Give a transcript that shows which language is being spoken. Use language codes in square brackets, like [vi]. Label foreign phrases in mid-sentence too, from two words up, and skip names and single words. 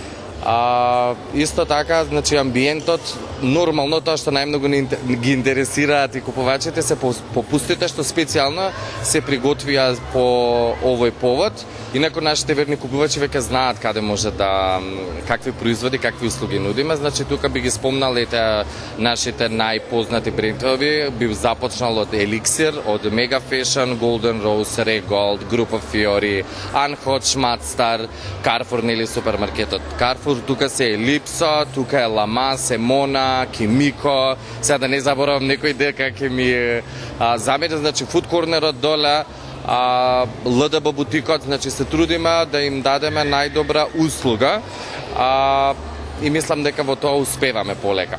[mk] Исто така, значи амбиентот, нормално тоа што најмногу ги интересираат и купувачите се попустите што специјално се приготвија по овој повод. Инаку нашите верни купувачи веќе знаат каде може да, какви производи, какви услуги нудиме. Значи тука би ги спомнал нашите најпознати брендови, би започнал од Elixir, од Mega Fashion, Golden Rose, Regold, Group of Fiori, Anhot, Schmatzstar, Carrefour, нели супермаркетот Carrefour, тука се Elipso, тука е Lama, Semona, Kimiko, сега да не заборавам некој дека ќе ми замери, значи Food Cornerот доле, ЛДБ бутикот, значи се трудиме да им дадеме најдобра услуга и мислам дека во тоа успеваме полека.